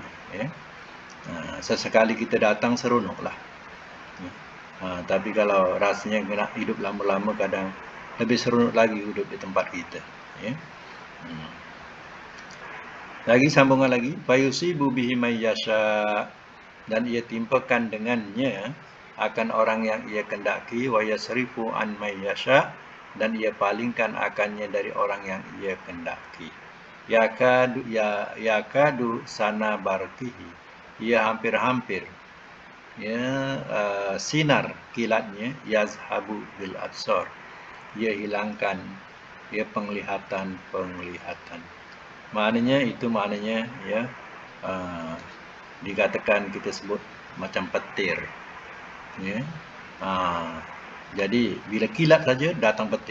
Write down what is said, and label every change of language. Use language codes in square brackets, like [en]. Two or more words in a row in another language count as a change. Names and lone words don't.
[ms] Sesekali kita datang seronoklah. Tapi kalau rasanya nak hidup lama-lama, kadang lebih seronok lagi hidup di tempat kita. Lagi sambungan lagi, [ar] فيصيب به من يشاء, [ms] dan ia timpakan dengannya akan orang yang ia kendaki, [ar] ويصرف عن من يشاء, [ms] dan ia palingkan akannya dari orang yang ia kendaki. [ar] يكاد سنا برقه, [ms] ia hampir-hampir sinar kilatnya, [ar] يذهب بالأبصار, [ms] ia hilangkan penglihatan. Maknanya dikatakan, kita sebut macam petir. Jadi bila kilat saja datang petir.